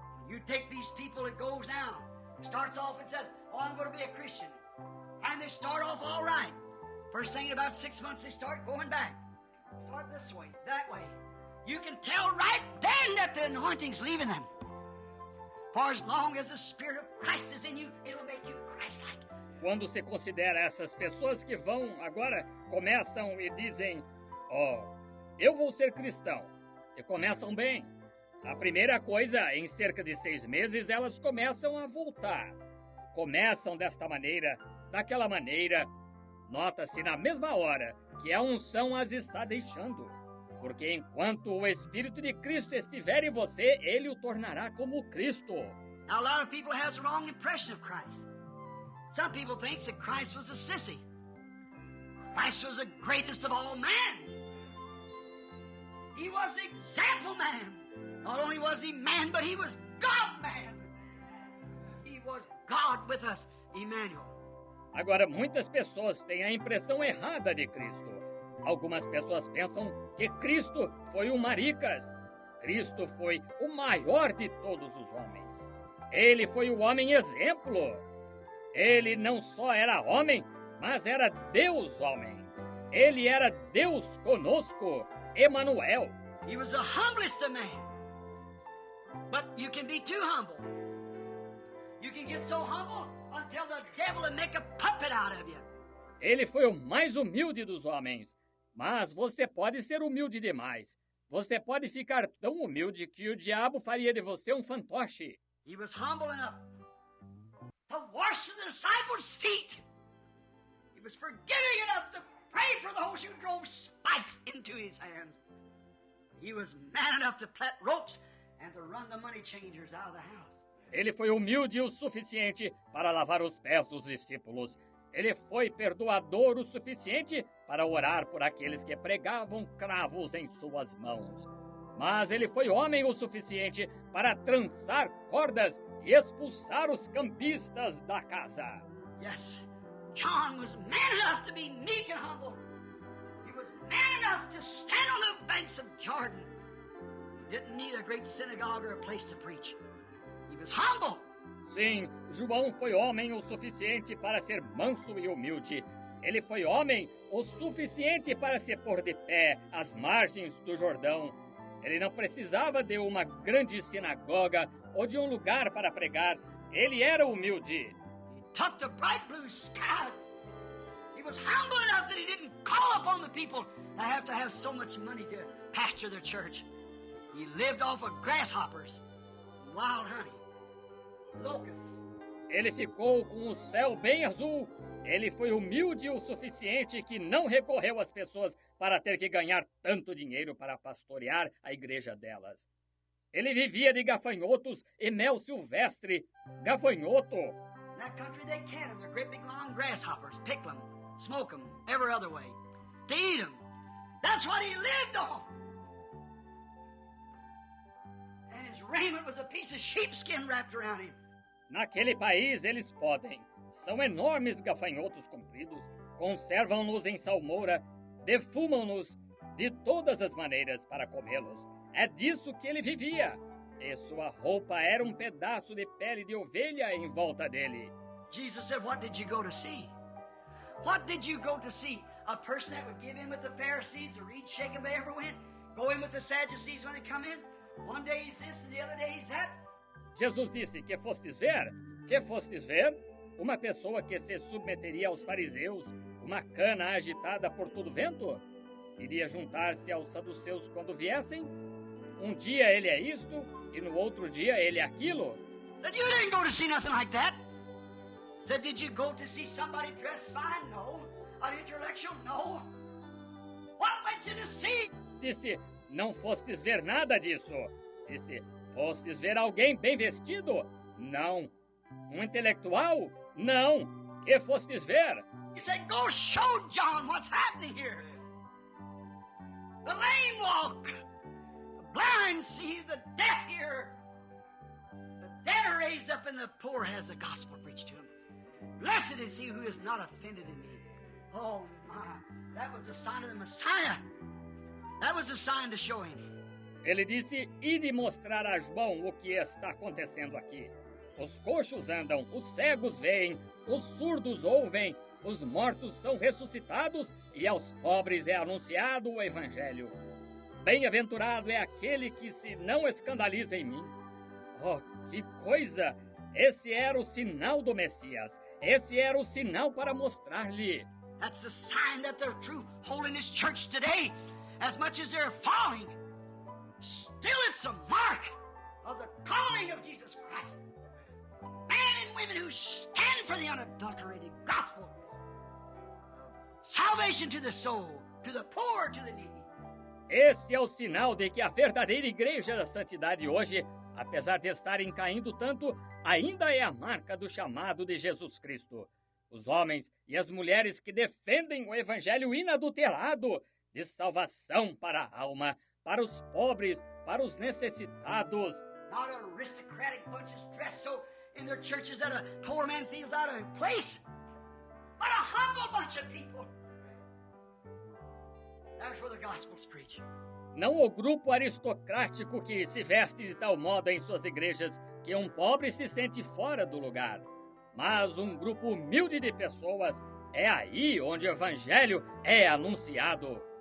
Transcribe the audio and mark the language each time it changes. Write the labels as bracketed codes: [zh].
[en] You take these people that goes now, starts off and says, oh, I'm going to be a Christian. And they start off all right. First thing in about 6 months, they start going back. Start this way, that way. You can tell right then that the anointing's leaving them. For as long as the Spirit of Christ is in you, it'll make you Christ-like. [pt] Quando se considera essas pessoas que vão agora, começam e dizem, oh, eu vou ser cristão. E começam bem. A primeira coisa, em cerca de 6 meses, elas começam a voltar. Começam desta maneira, daquela maneira. Nota-se na mesma hora que a unção as está deixando. Porque enquanto o Espírito de Cristo estiver em você, ele o tornará como Cristo. [en] Now, a lot of people has the wrong impression of Christ. Some people think that Christ was a sissy. Christ was the greatest of all men. He was the example man. Not only was he man, but he was God-man. He was God with us, Emmanuel. [pt] Agora, muitas pessoas têm a impressão errada de Cristo. Algumas pessoas pensam que Cristo foi um maricas. Cristo foi o maior de todos os homens. Ele foi o homem exemplo. Ele não só era homem, mas era Deus homem. Ele era Deus conosco, Emanuel. [en] He was the humblest of men. But you can be too humble. You can get so humble until the devil will make a puppet out of you. [pt] Ele foi o mais humilde dos homens. Mas você pode ser humilde demais. Você pode ficar tão humilde que o diabo faria de você um fantoche. [en] He was humble enough to wash the disciples' feet. He was forgiving enough to pray for those who drove spikes into his hands. He was man enough to plait ropes and to run the money changers out of the house. [pt] Ele foi humilde o suficiente para lavar os pés dos discípulos. Ele foi perdoador o suficiente para orar por aqueles que pregavam cravos em suas mãos. Mas ele foi homem o suficiente para trançar cordas e expulsar os cambistas da casa. [en] Yes, John was man enough to be meek and humble. He was man enough to stand on the banks of Jordan. He didn't need a great synagogue or a place to preach. He was humble. [pt] Sim, João foi homem o suficiente para ser manso e humilde. Ele foi homem o suficiente para se pôr de pé às margens do Jordão. Ele não precisava de uma grande sinagoga ou de um lugar para pregar. Ele era humilde. [en] He took the bright blue skies. He was humble enough that he didn't call upon the people that have so much money to pasture their church. He lived off of grasshoppers, wild honey, locusts. [pt] Ele ficou com o céu bem azul. Ele foi humilde o suficiente que não recorreu às pessoas para ter que ganhar tanto dinheiro para pastorear a igreja delas. Ele vivia de gafanhotos e mel silvestre. Gafanhoto. [en] In that country they can them. They're great big long grasshoppers. Pick them, smoke them, every other way. To eat them. That's what he lived on. And his raiment was a piece of sheepskin wrapped around him. [pt] Naquele país eles podem. São enormes gafanhotos compridos, conservam-nos em salmoura, defumam-nos de todas as maneiras para comê-los. É disso que ele vivia. E sua roupa era um pedaço de pele de ovelha em volta dele. [en] Jesus said, what did you go to see? What did you go to see? A person that would give in with the Pharisees or eat shake and they ever went? Go in with the Sadducees when they come in? One day he's this and the other day he's that? [pt] Jesus disse, que fostes ver? Que fostes ver? Uma pessoa que se submeteria aos fariseus, uma cana agitada por todo vento? Iria juntar-se aos saduceus quando viessem? Um dia ele é isto, e no outro dia ele é aquilo? [en] Said, you didn't go to see nothing like that. Said, did you go to see somebody dressed fine? No. An intellectual? No. What went you to see? [pt] Disse, não fostes ver nada disso. Disse, fostes ver alguém bem vestido? Não. Um intelectual? Não. Que fostes ver? [en] He said, go show John what's happening here. The lame walk. The blind see. The deaf hear. The dead are raised up and the poor has the gospel preached to him. Blessed is he who is not offended in me. Oh my, that was the sign of the Messiah. That was the sign to show him. [pt] Ele disse, ide mostrar a João o que está acontecendo aqui. Os coxos andam, os cegos veem, os surdos ouvem, os mortos são ressuscitados e aos pobres é anunciado o Evangelho. Bem-aventurado é aquele que se não escandaliza em mim. Oh, que coisa! Esse era o sinal do Messias. Esse era o sinal para mostrar-lhe. [en] That's a sign that they're true holiness church today, as much as they're falling. Still it's a mark of the calling of Jesus Christ. Men and women who stand for the unadulterated gospel. Salvation to the soul, to the poor, to the needy. [pt] Esse é o sinal de que a verdadeira igreja da santidade hoje, apesar de estarem caindo tanto, ainda é a marca do chamado de Jesus Cristo. Os homens e as mulheres que defendem o evangelho inadulterado de salvação para a alma, para os pobres, para os necessitados. [en] Not aristocratic bunches dressed so in their churches that a poor man feels out of place, but a humble bunch of people. That's where the gospel's preached. [pt] Não o grupo aristocrático que se veste de tal modo em suas igrejas que um pobre se sente fora do lugar, mas um grupo humilde de pessoas. É aí onde o evangelho é anunciado.